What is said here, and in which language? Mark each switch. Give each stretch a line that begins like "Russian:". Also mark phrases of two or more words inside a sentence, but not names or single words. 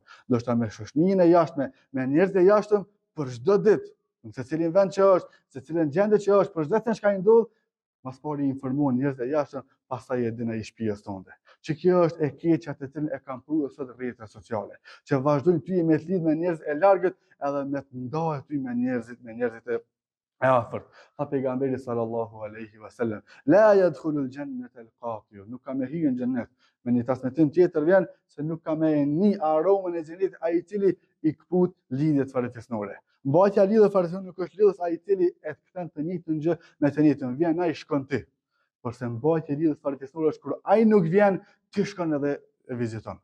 Albanian: Do të me shoqëninë e jashtme, me njerëz të jashtëm për çdo ditë, në secilin vend që është, secilin gjendje që është, për çdo gjë që ndodh, mas pari informuan njerëz të jashtëm, pastaj e din ai shtëpisë tonë. që kjo është e keqja të cilën e kanë pruar sot rrjetet sociale, që vazhdojnë ty me të lidh me njerëz e largët edhe me të ndahet ty me njerëzit e afërt. Tha pejgamberi
Arabic: صلى الله عليه وسلم, لا يدخل الجنة القاطع,
Albanian: nuk ka me hyrë në xhennet. Me një transmetim tjetër vjen se nuk ka me ni aromën e xhenetit ai i cili i kput lidhjet farefisnore. Mbajtja lidhje farefisnore nuk është lidhës ai i cili e kthen të njëjtën gjë me të njëjtën. Vjen ai shkon ti. Porse mbajtja e lidhjes farefisnore është kur ai nuk vjen, ti shkon edhe e viziton.